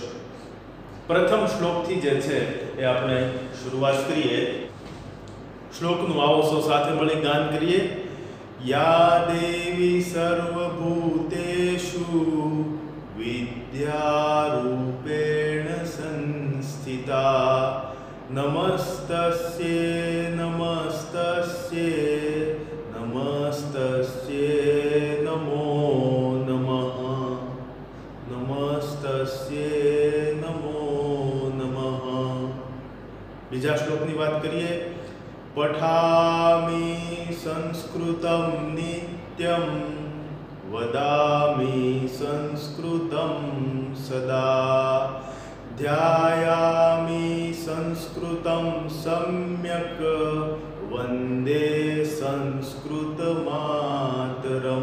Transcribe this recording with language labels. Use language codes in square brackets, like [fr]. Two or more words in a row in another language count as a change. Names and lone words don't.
[gu] પ્રથમ શ્લોકથી જે છે એ આપણે શરૂઆત કરીએ. શ્લોકનું આવો સૌ સાથે મળી ગાન કરીએ. [sa] या देवी सर्वभूतेषु विद्यारूपेण संस्थिता नमस्तस्ये नमस्तस्ये नमस्तस्ये नमो नमः नमस्तस्ये नमो नमः નમસ્તસ્યે નમો નમઃ. [gu] બીજા શ્લોકની વાત કરીએ. [sa] पठामि संस्कृतम नित्यम वदामि संस्कृतम सदा ध्यायामि संस्कृतम सम्यक वंदे संस्कृत मातरम.